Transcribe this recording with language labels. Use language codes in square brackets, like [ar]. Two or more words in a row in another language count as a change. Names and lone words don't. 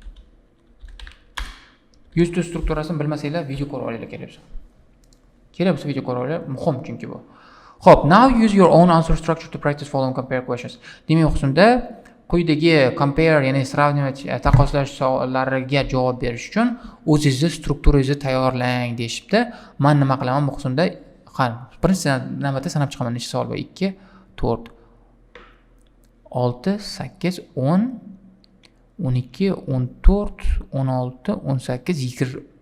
[en] Used to [uz] strukturasini bilmasanglar video ko'rib olinglar kerak bo'lsa video ko'rib olinglar, muhim chunki bu. Xo'p, [en] now use your own answer structure to practice following compare questions. [uz] Demak, unda quyidagi compare, ya'ni сравнивать, taqqoslash savollariga javob berish uchun o'zingizni strukturangizni tayyorlang deyishibdi. Men nima qilaman bu qismda? Birinchi navbatda sanab chiqaman nechta savol bor. 2, 4, 6, 8, 10, 12, 14, 16, 18, 19 degan.